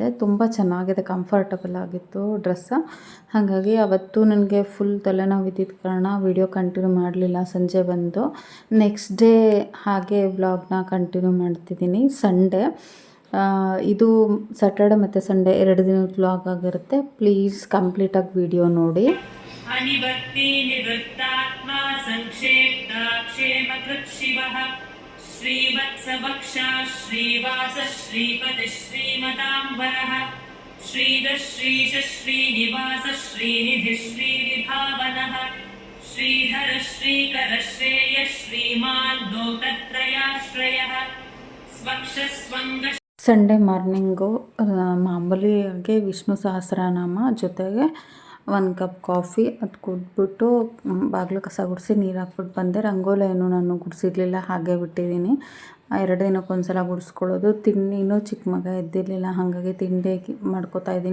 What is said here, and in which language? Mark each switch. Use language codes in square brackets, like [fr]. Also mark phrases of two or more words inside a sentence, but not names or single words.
[kn] ತುಂಬ ಚೆನ್ನಾಗಿದೆ, ಕಂಫರ್ಟಬಲ್ ಆಗಿತ್ತು ಡ್ರೆಸ್ಸ. ಹಾಗಾಗಿ ಅವತ್ತು ನನಗೆ ಫುಲ್ ತಲೆನೋವು ಇದ್ದಿದ್ದ ಕಾರಣ [en] video continue [kn] ಮಾಡಲಿಲ್ಲ. ಸಂಜೆ ಬಂದು [en] next day [kn] ಹಾಗೆ ವ್ಲಾಗ್ನ ಕಂಟಿನ್ಯೂ ಮಾಡ್ತಿದ್ದೀನಿ. ಸಂಡೇ ಇದು ಸ್ಯಾಟರ್ಡೆ ಮತ್ತು ಸಂಡೇ 2 ದಿನದ ವ್ಲಾಗ್ ಆಗಿರುತ್ತೆ. ಪ್ಲೀಸ್ ಕಂಪ್ಲೀಟಾಗಿ ವಿಡಿಯೋ ನೋಡಿ. [sa] श्रीवत्सवक्षा श्रीवास श्रीपति श्रीमतांबरः श्रीधर श्रीश श्रीनिवास श्रीनिधि श्रीविभावनः श्रीधर श्रीकर श्रेय श्रीमान् लोकत्रयाश्रयः स्वक्षस्वङ्ग. [en] Sunday morning [kn] ಮಾಮೂಲಿಯಾಗಿ ವಿಷ್ಣು ಸಹಸ್ರನಾಮ ಜೊತೆಗೆ 1 [en] cup coffee [kn] ಅದು ಕುಡಿದ್ಬಿಟ್ಟು ಬಾಗಿಲು ಕಸ ಗುಡಿಸಿ ನೀರು ಹಾಕ್ಬಿಟ್ಟು ಬಂದೆ. ರಂಗೋಲಿ ಏನು ನಾನು ಗುಡಿಸಿರ್ಲಿಲ್ಲ, ಹಾಗೆ ಬಿಟ್ಟಿದ್ದೀನಿ. 2 ದಿನಕ್ಕೊಂದ್ಸಲ ಗುಡಿಸ್ಕೊಳ್ಳೋದು. ತಿಂಡಿನೂ ಚಿಕ್ಕ ಮಗ ಎದ್ದಿರಲಿಲ್ಲ, ಹಾಗಾಗಿ ತಿಂಡಿ ಮಾಡ್ಕೋತಾ ಇದ್ದೀನಿ.